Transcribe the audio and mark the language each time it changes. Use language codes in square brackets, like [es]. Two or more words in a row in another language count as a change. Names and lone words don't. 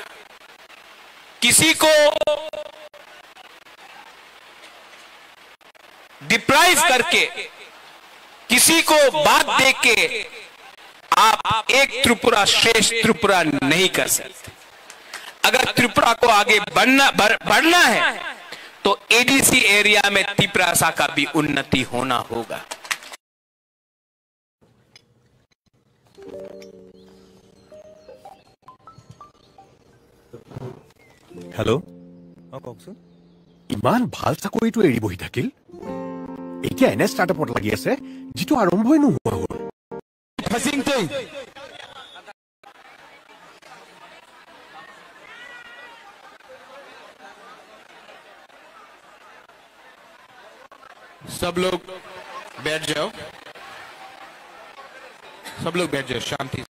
[hi] किसी को डिप्राइव करके, किसी को बात देके आप एक त्रिपुरा श्रेष्ठ त्रिपुरा नहीं कर सकते। अगर त्रिपुरा को आगे बढ़ना है तो [en] ADC area [hi] में तिपरासा का भी उन्नति होना होगा। [as] হেল্ল', কওকচোন। ইমান ভাল চাকৰিটো এৰি বহি থাকিল, এতিয়া এনে ষ্টাৰ্টআপত লাগি আছে যিটো আৰম্ভই নোহোৱা হ'ল। [hi] सब लोग बैठ जाओ, सब लोग बैठ जाओ शांति से।